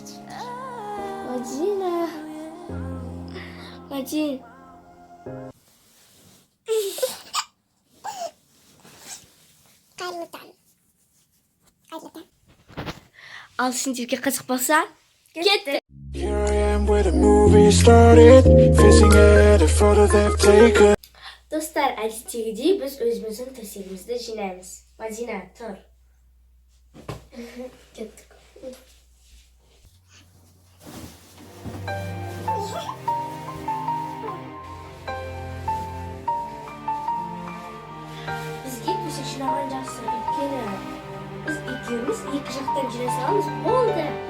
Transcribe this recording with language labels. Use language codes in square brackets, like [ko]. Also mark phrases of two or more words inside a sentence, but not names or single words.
[kk] Мадина. Ал сендерге қызық болса, кетті. [en] Here I am where the movie started, facing at a photo they've taken. [kk] Достар, әдеттегідей біз өзіміздің төсегімізді жинаймыз. Мадина, тұр. Кеттік. Бізге төсек жинаған жақсы, өйткені біз екеуміз екі жақтан жинай саламыз, болды.